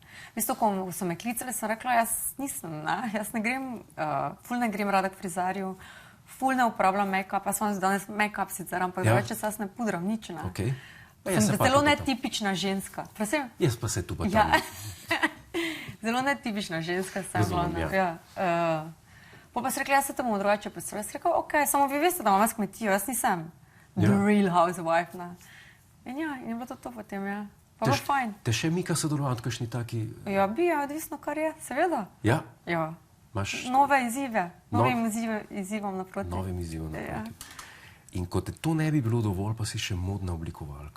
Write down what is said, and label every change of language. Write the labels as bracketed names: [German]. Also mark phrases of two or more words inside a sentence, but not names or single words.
[Slovenian] V bistvu, ko so me klicali, sem rekla, jaz nisem, ne. Jaz ne grem, ful ne grem rada k frizarju, ful ne uporabljam make-up, jaz sem danes make-up sicer, ampak drugače se jaz ne pudram, nič ne. Okay. Sem zelo netipična ženska. Prosim? Jaz pa se tu pa tam. Ja. Zelo netipična ženska sem. Razumem, ja. Pa sem rekla, jaz se temu drugače predstavljam. Jaz sem rekla, ok, samo vi veste, da imam jaz kmetijo, jaz nisem [English] the real housewife, [Slovenian] ne. In ja, in je bilo to potem, ja. Pa bilo fajn. Te še mika sodelovati, kakšni taki... Ja, bi, odvisno kar je, seveda. Ja? Ja. Imaš... Nove izzive, novim izzivom naproti. Novim izzivom naproti. Ja. In ko te to ne bi bilo dovolj, pa si še modna oblikovalka.